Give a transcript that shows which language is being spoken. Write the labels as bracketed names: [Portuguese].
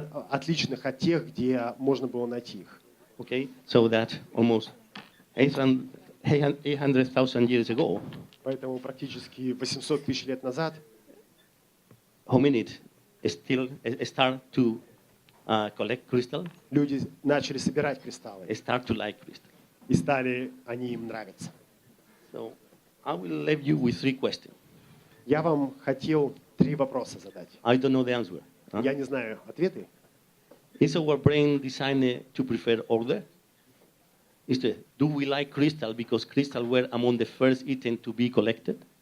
[Russian] отличных от тех, где можно было найти их. [English] Okay, so that almost 800,000 years ago, [Russian] Поэтому практически 800 тысяч лет назад [English] hominid still start to collect crystal, [Russian] люди начали собирать кристаллы, [English] start to like crystal. [Russian] и стали они им нравиться. [English] So I will leave you with 3 questions. [Russian] Я вам хотел 3 вопроса задать. [English] I don't know the answer. Huh? [Russian] Я не знаю ответы. [English] Is our brain designed to prefer order? Do we like crystal because crystal were among the first items to be collected?